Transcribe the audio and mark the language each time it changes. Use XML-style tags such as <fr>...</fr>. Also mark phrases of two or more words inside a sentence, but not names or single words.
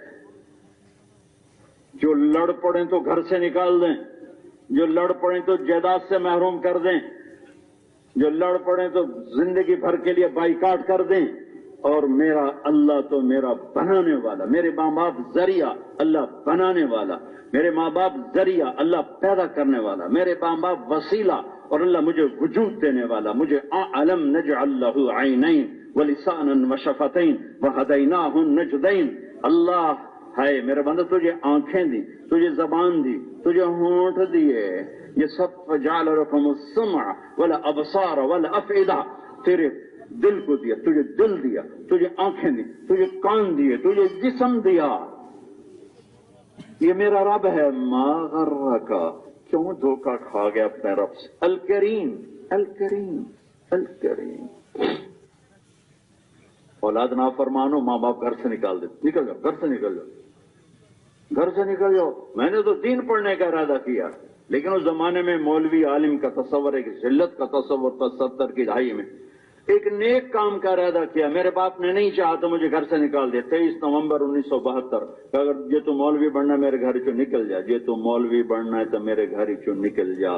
<ur>جو لڑ پڑے تو گھر سے نکال دیں، جو لڑ پڑے تو جائیداد سے محروم کر دیں، جو لڑ پڑے تو زندگی بھر کے لیے بائیکاٹ کر دیں، اور میرا اللہ تو میرا بنانے والا، میرے ماں باپ ذریعہ، اللہ بنانے والا، میرے ماں باپ ذریعہ، اللہ پیدا کرنے والا، میرے ماں باپ وسیلہ اور اللہ مجھے وجود دینے والا.</ur> <ar>मुझे ألم نجعل له عينين و لسانا و شفتين و هديناه النجدين.</ar> <ur>اللہ ہے میرے بندہ، تجھے آنکھیں دی، تجھے زبان دی، تجھے ہونٹ دیے، یہ سب</ur> <ar>فجعل لكم السمع والأبصار والأفئدة,</ar> <ur>تیرے دل کو دیا، تجھے دل دیا، تجھے آنکھیں دی، تجھے کان دیے، تجھے جسم دیا. یہ میرا رب ہے.</ur> <ar>ما غرك,</ar> <ur>کیوں دھوکا کھا گیا اپنے رب سے.</ur> <ar>الكريم، الكريم، الكريم.</ar> <ur>اولاد نافرمانو، ماں باپ گھر سے نکال دے، نکل جاؤ، گھر سے نکل جاؤ، گھر سے نکل جاؤ. میں نے تو دین پڑھنے کا ارادہ کیا, لیکن اس زمانے میں مولوی عالم کا تصور، ایک ذلت کا تصور تھا 70 کی دہائی میں. ایک نیک کام کا ارادہ کیا، میرے باپ نے نہیں چاہا تو مجھے گھر سے نکال دیا. 23 نومبر 1972 اگر یہ تو مولوی بننا میرے گھر چوں نکل جا، یہ تو مولوی بننا ہے تو میرے گھر چوں نکل جا.</ur>